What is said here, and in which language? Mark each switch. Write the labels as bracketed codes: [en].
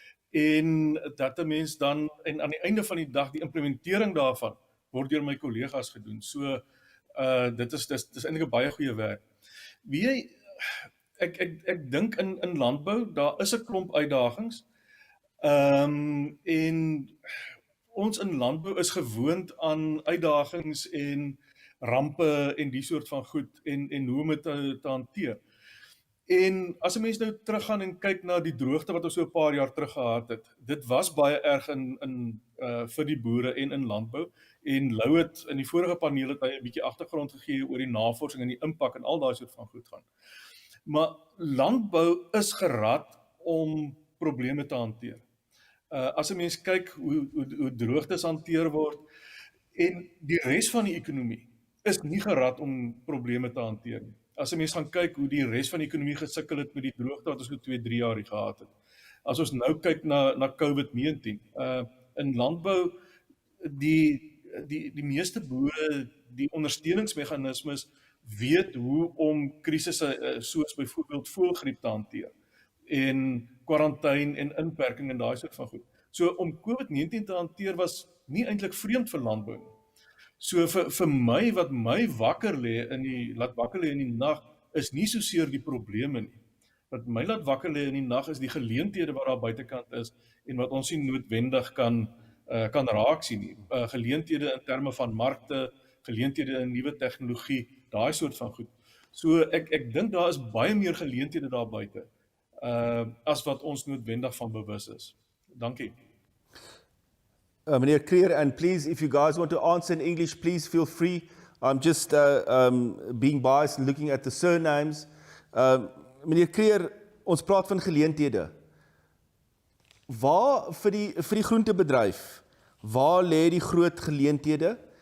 [af] En dat 'n mens dan, en aan die einde van die dag, die implementering daarvan word deur my kollegas gedoen. So, dit is eintlik 'n baie goeie werk. Wie jy, ek dink in landbou, daar is 'n klomp uitdagings. En ons in landbou is gewoond aan uitdagings en rampe en die soort van goed en hoe om dit te hanteer. En as 'n mens nou teruggaan en kyk na die droogte wat ons so 'n paar jaar terug gehad het, dit was baie erg vir die boere en in landbou. En Lou het in die vorige paneel het hy 'n bietjie agtergrond gegee oor die navorsing en die impak en al daai soort van goed gaan. Maar landbou is gerad om probleme te hanteer. As 'n mens kyk hoe droogtes hanteer word en die res van die ekonomie is nie gerad om probleme te hanteer nie. As 'n mens gaan kyk hoe die res van die ekonomie gesukkel het met die droogte wat ons nou 2-3 jaar gehad het. As ons nou kyk na COVID-19, in landbou die meeste boere, die ondersteuningsmeganismes weet hoe om krisisse soos byvoorbeeld voëlgriep te hanteer en kwarantyne en inperking en daai soort van goed. So om COVID-19 te hanteer was nie eintlik vreemd vir landbou nie. So vir my wat my wakker lê in die nag is nie soseer die probleme nie. Wat my laat wakker lê in die nag is die geleenthede wat daar buitekant is en wat ons nie noodwendig kan raak sien nie. Geleenthede in terme van markte, geleenthede in nuwe tegnologie, daai soort van goed. So ek dink daar is baie meer geleenthede daar buite as wat ons noodwendig van bewus is. Dankie. [en] Meneer Creer, and please, if you guys want to answer in English, please feel free. I'm just being biased and looking at the surnames. [af] Meneer Creer, ons praat van geleenthede. Waar vir die groentebedryf, waar lê die groot geleenthede?